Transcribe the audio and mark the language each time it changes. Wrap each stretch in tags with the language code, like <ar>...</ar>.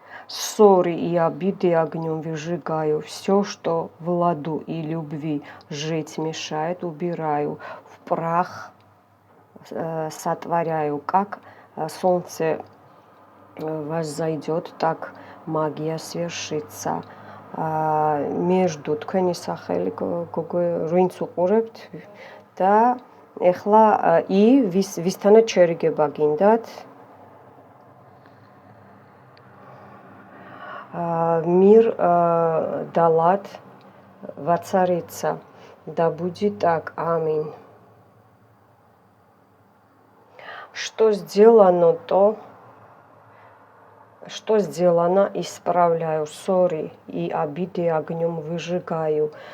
<ru>ссори и обиды огнем выжигаю, все, что в ладу и любви жить мешает, убираю, в прах сотворяю, как солнце воззойдет, так магия свершится. между</ru> <ka>თქვენი სახელი გოგო რვინც უყურებთ და ეხლა ვისთანაც შერიგება გინდათ?</ka> <ru>Мир дала воцарится, да будет так, аминь. Что сделано, то, что сделано, исправляю, ссори и обиды огнем выжигаю.</ru>